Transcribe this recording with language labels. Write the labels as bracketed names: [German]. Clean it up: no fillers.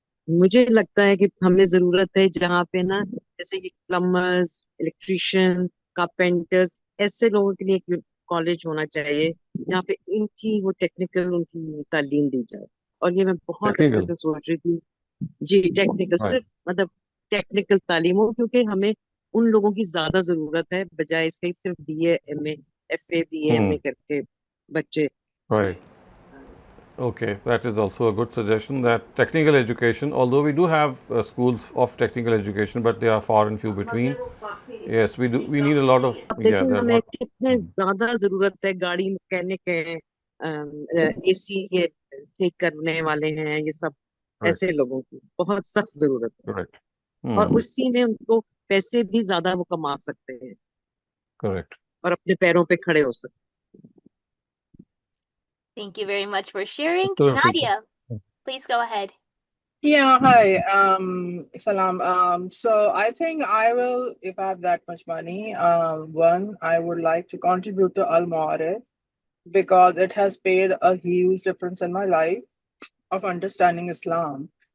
[Hindi] मुझे लगता है कि हमें जरूरत है जहाँ पे ना जैसे ये प्लम्बर्स, इलेक्ट्रिशियन, कारपेंटर्स, ऐसे लोगों के लिए एक कॉलेज होना चाहिए जहाँ पे इनकी वो टेक्निकल उनकी तालीम दी जाए। और ये मैं बहुत अरसे से सोच रही थी जी, टेक्निकल सिर्फ मतलब टेक्निकल तालीम हो, क्योंकि हमें उन लोगों की ज्यादा जरूरत है बजाय इसके सिर्फ BA MA FA BA MA करके बच्चे। [English] Right. Okay, that is also a good suggestion, that technical education, although we do have schools of technical education, but they are far and few between. Yes, we do. We need a lot of. Yeah, [Hindi] देखो हमें कितने ज्यादा जरूरत है, गाड़ी mechanic है, AC ये ठीक करने वाले हैं, ये सब ऐसे लोगों की बहुत सख्त जरूरत है। [English] Correct. [Hindi] और उसी में उनको पैसे भी ज्यादा वो कमा सकते हैं। [English] Correct. [Hindi] और अपने पैरों पे खड़े हो सकते। [English] Thank you very much for sharing. Nadia, please go ahead. Yeah, hi. Salam. So I think I will, if I have that much money, one, I would like to contribute to Al-Mawrid because it has made a huge difference in my life of understanding Islam.